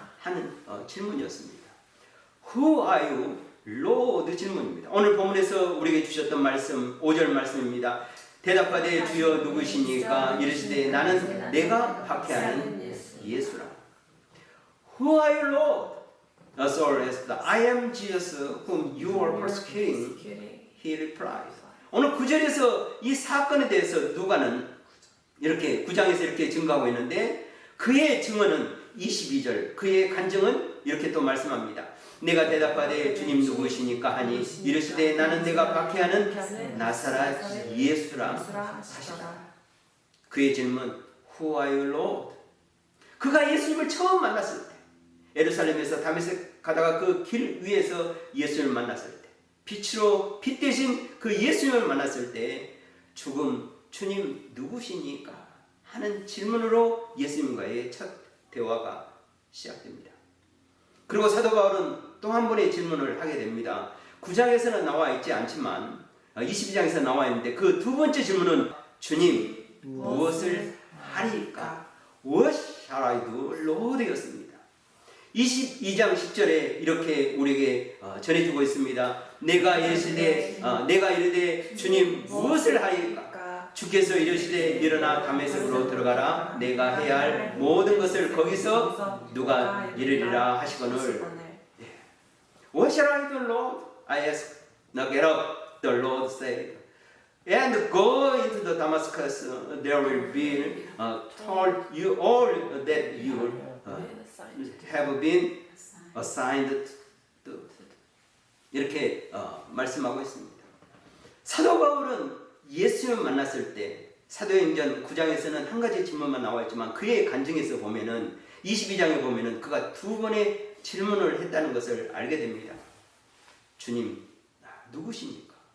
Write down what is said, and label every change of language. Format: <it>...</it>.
<ko>하는 질문이었습니다.</ko> <en>Who are you, Lord?</en> <ko>질문입니다. 오늘 본문에서 우리에게 주셨던 말씀 5절 말씀입니다. 대답하되 주여 누구시니까? 이르시되 나는 내가 박해하는 예수라.</ko> <en>Who are you, Lord? Saul asked, I am Jesus whom you are persecuting. He replied.</en> <ko>오늘 9절에서 이 사건에 대해서 누가는 이렇게 9장에서 이렇게 증거하고 있는데, 그의 증언은 22절, 그의 간증은 이렇게 또 말씀합니다. 내가 대답하되 주님 누구시니까 하니 이르시되 나는 내가 박해하는 나사렛 예수라 하시라. 그의 질문</ko> <en>Who are you, Lord?</en> <ko>그가 예수님을 처음 만났을 때, 예루살렘에서 다메섹 가다가 그 길 위에서 예수님을 만났을 때, 빛 대신 그 예수님을 만났을 때 주님 누구시니까? 하는 질문으로 예수님과의 첫 대화가 시작됩니다. 그리고 사도 바울은 또 한 번의 질문을 하게 됩니다. 9장에서는 나와 있지 않지만 22장에서 나와 있는데, 그 두 번째 질문은 주님 무엇을 하리까?</ko> <en>What shall I do, Lord? 였습니다.</en> <ko>22장 10절에 이렇게 우리에게 전해주고 있습니다. 내가 이르되 주님 무엇을 하리까? 주께서 이르시되 일어나 다메섹으로 들어가라. 내가 해야 할 모든 것을 거기서 누가 이르리라 하시거늘.</ko> <en>What shall I do, Lord? I asked. Now get up, the Lord said, and go into the Damascus. There will be told you all that you have been assigned to.</en> <ko>이렇게 말씀하고 있습니다. 사도 바울은 예수님을 만났을 때, 사도행전 9장에서는 한 가지 질문만 나와 있지만 그의 간증에서 보면은 22장에 보면은 그가 두 번의 질문을 했다는 것을 알게 됩니다. 주님, 누구십니까?</ko>